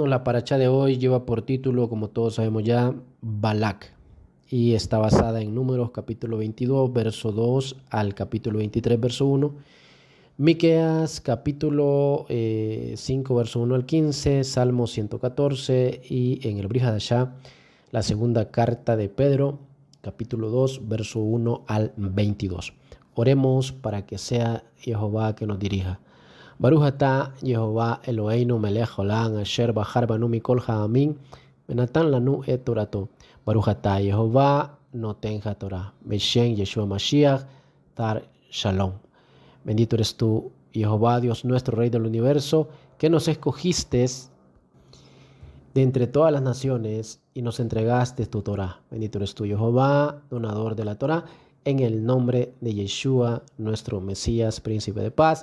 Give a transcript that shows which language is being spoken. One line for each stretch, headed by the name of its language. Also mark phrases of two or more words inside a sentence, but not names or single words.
Spanish: La parashá de hoy lleva por título, como todos sabemos ya, Balak, y está basada en Números capítulo 22, verso 2 al capítulo 23, verso 1, Miqueas capítulo 5, verso 1 al 15, Salmo 114 y en el Brit Hadashah, la segunda carta de Pedro, capítulo 2, verso 1 al 22. Oremos para que sea Jehová que nos dirija.
Hebrew: ברוך אתה יהוה אלוהינו מלך העולם אשר בחר בנו מכל העמים ונתן לנו את תורתו. ברוך אתה יהוה נותן התורה בשם ישוע משיח תר שלום.
Spanish: Bendito eres tú, Jehová, Dios nuestro, Rey del universo, que nos escogiste de entre todas las naciones y nos entregaste tu Torah. Bendito eres tú, Jehová, donador de la Torah, en el nombre de Yeshua, nuestro Mesías, príncipe de paz.